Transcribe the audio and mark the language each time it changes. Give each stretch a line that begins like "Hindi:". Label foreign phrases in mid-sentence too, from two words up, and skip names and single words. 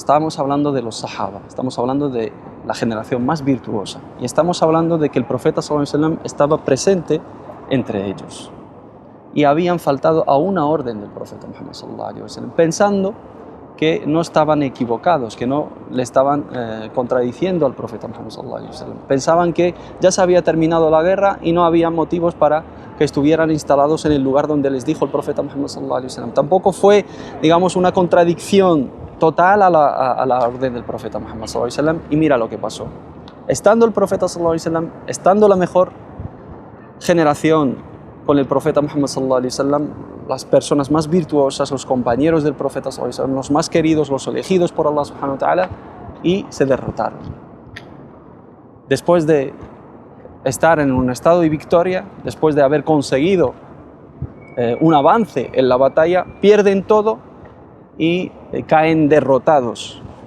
Spanish: Estamos hablando de los sahaba, estamos hablando de la generación más virtuosa, y estamos hablando de que el profeta
Arabic: صلى الله عليه وسلم
Spanish: estaba presente entre ellos y habían faltado a una orden del profeta Muhammad
Arabic: صلى الله عليه وسلم,
Spanish: pensando que no estaban equivocados, que no le estaban contradiciendo al profeta Muhammad
Arabic: صلى الله عليه وسلم.
Spanish: Pensaban que ya se había terminado la guerra y no había motivos para que estuvieran instalados en el lugar donde les dijo el profeta Muhammad
Arabic: صلى الله عليه وسلم.
Spanish: Tampoco fue, digamos, una contradicción total a la orden del profeta Muhammad
Arabic: صلى الله عليه وسلم.
Spanish: Y mira lo que pasó. Estando el profeta
Arabic: صلى الله عليه وسلم,
Spanish: estando la mejor generación con el profeta Muhammad
Arabic: صلى الله عليه وسلم,
Spanish: las personas más virtuosas, los compañeros del profeta
Arabic: صلى الله عليه وسلم,
Spanish: los más queridos, los elegidos por Allah
Arabic: سبحانه وتعالى,
Spanish: y se derrotaron. Después de estar en un estado de victoria, después de haber conseguido un avance en la batalla, pierden todo y caen derrotados.